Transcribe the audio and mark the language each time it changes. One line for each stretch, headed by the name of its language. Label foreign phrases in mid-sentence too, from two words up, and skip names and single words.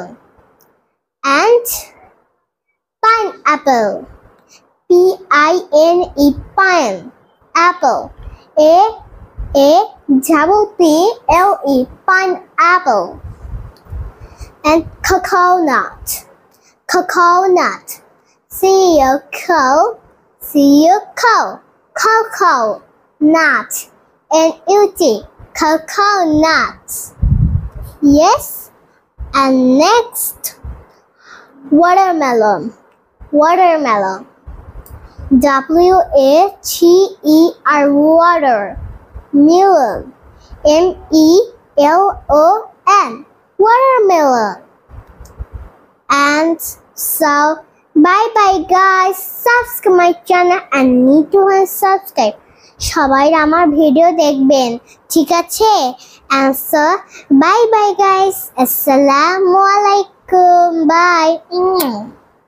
English: And pineapple, p i n e, pine, apple, a double p l e, pineapple. And coconut, coconut, c o c o, cocoa, nut, n u t, coconut. Yes. And next, watermelon, watermelon, w a t e r, water, melon, m e l o n, watermelon. And so bye bye guys, subscribe my channel and need to unsubscribe.
Bangla: সবাই আমার ভিডিও দেখবেন, ঠিক আছে?
English: And so bye bye guys,
Arabic: السلام عليكم,
English: bye.